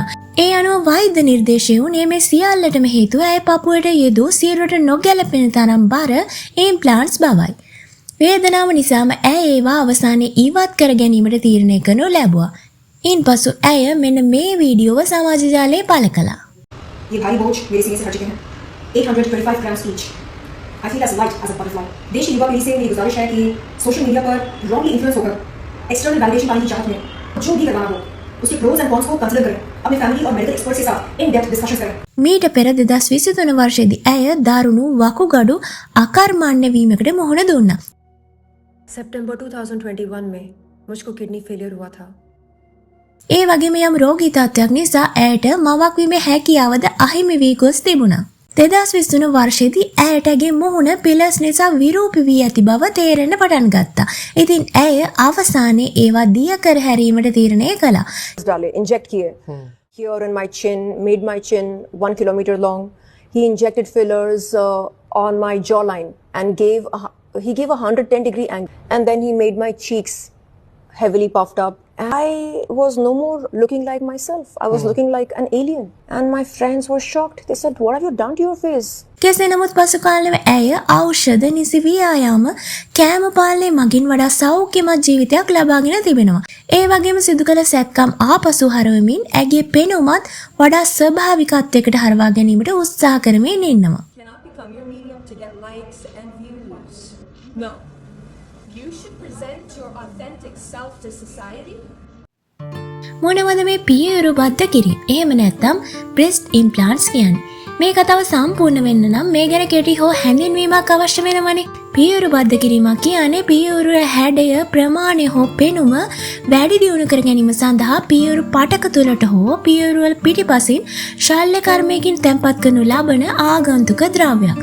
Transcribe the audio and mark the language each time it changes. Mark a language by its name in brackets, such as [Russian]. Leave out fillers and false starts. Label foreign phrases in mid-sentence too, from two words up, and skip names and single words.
[Sinhala] ඒ අනුව වෛද්‍ය නිර්දේශය වුණේ මේ සියල්ලටම හේතුව ඇය පපුවට යෙදූ සිරුරට නොගැලපෙන තරම් බර ඉම්ප්ලාන්ට්ස් බවයි. වේදනාව නිසාම ඇය ඒවා අවසානයේ ඉවත් කර ගැනීමට තීරණය කරනු ලැබුවා. ඉන්පසු ඇය මෙන්න මේ වීඩියෝව සමාජ ජාලයේ පළ කළා. [Hindi] ये भारी बोझ मेरे सीने से हट चुके हैं 825 [English] grams each. I feel as light as a butterfly. [Hindi] देश की युवा पीढ़ी से मेरी गुजारिश है कि [English] social media [Hindi] पर [English] wrongly influence [Hindi] होकर [English] external validation [Hindi] पाने की चाहत में जो भी करवाना हो उसके [English] pros and cons [Hindi] को कंसीडर करें. अपने फैमिली और [English] medical experts [Hindi] के साथ [English] in depth discussion [Hindi] करें. [Sinhala] මීට පෙර 2023 වර්ෂයේදී ඇය දරුණු වකුගඩු අකර්මණ්‍ය වීමකට මුහුණ දුන්නා. [Hindi] सितंबर 2021 में मुझको [English] kidney failure [Hindi] हुआ था. [Sinhala] ඒ වගේම යම් රෝගී තත්ත්වයක් නිසා ඇයට මවක් වීමේ හැකියාවද අහිමි වී ගොස් තිබුණා. 2023 වර්ෂයේදී ඇයට ඇගේ මුහුණ පිලර්ස් නිසා විරූපී වී ඇති බව තේරෙන්න පටන් ගත්තා. ඉතින් ඇය අවසානයේ ඒවා දිය කර හැරීමට තීරණය කළා. [Hindi] डाले इंजेक्ट किए [English] here in my chin, made my chin 1 kilometer long. He injected fillers on my jawline and he gave a 110-degree angle, and then he made my cheeks heavily puffed up I was no more looking like myself. I was looking like an alien. And my friends were shocked. They said, "What have you done to your face?" [Sinhala] කෙසේ නමුත් පසු කාලෙම ඇය ඖෂධ නිසි ව්‍යායාම කෑම පාලනය මගින් වඩා සෞඛ්‍යමත් ජීවිතයක් ලබාගෙන තිබෙනවා. ඒ වගේම සිදු කළ සැත්කම් ආපසු හරවමින් ඇගේ පෙනුමත් වඩා ස්වභාවිකත්වයකට හරවා ගැනීමට උත්සාහ කරමින් ඉන්නවා. [English] Cannot become your medium to get likes and views. No. You should present your authentic self to society. [Sinhala] මොනවද මේ පියවරු බද්ධ කිරීම? එහෙම නැත්නම් [English] breast implants [Sinhala] කියන්නේ? මේ කතාව සම්පූර්ණ වෙන්න නම් මේ ගැන කෙටි හෝ හැඳින්වීමක් අවශ්‍ය වෙනවනේ. පියවරු බද්ධ කිරීමක් කියන්නේ පියවරු හැඩය, ප්‍රමාණය හෝ පෙනුම වැඩි දියුණු කර ගැනීම සඳහා පියවරු පටක තුලට හෝ පියවරු වල පිටිපසින් ශල්‍ය කර්මයකින් තැන්පත් කරනු ලබන ආගන්තුක ද්‍රව්‍යයක්.